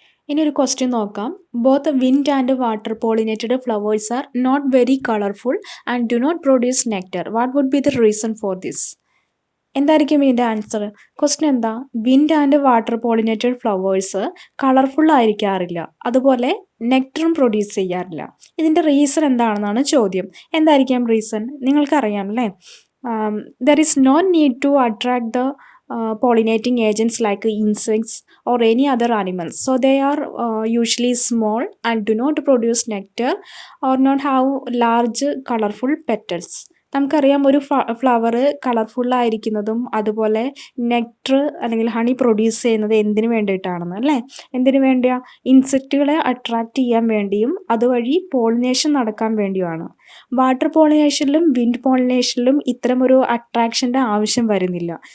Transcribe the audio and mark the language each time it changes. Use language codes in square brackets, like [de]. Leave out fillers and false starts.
[ml] ഇനി ഒരു ക്വസ്റ്റ്യൻ നോക്കാം. [en] Both wind and water pollinated flowers are not very colourful and do not produce nectar. What would be the reason for this? [ml] എന്തായിരിക്കും ഇതിൻ്റെ answer? Question എന്താ? Wind and water pollinated flowers colourful ആയിരിക്കാറില്ല, അതുപോലെ നെക്ടറും produce ചെയ്യാറില്ല. ഇതിൻ്റെ reason എന്താണെന്നാണ് ചോദ്യം. എന്തായിരിക്കാം reason? നിങ്ങൾക്കറിയാം അല്ലേ? [en] There is no need to attract the pollinating agents like insects or any other animals, so they are usually small and do not produce nectar or not have large colorful petals. [ml] നമുക്കറിയാം, ഒരു flower കളർഫുള്ളായിരിക്കുന്നതും അതുപോലെ nectar അല്ലെങ്കിൽ honey produce ചെയ്യുന്നത് എന്തിനു വേണ്ടിയിട്ടാണെന്ന് അല്ലേ? എന്തിനു വേണ്ടിയാ? ഇൻസെക്റ്റുകളെ attract ചെയ്യാൻ വേണ്ടിയും അതുവഴി പോളിനേഷൻ നടക്കാൻ വേണ്ടിയുമാണ്. വാട്ടർ പോളിനേഷനിലും വിൻഡ് പോളിനേഷനിലും ഇത്തരമൊരു അട്രാക്ഷൻ്റെ ആവശ്യം വരുന്നില്ല.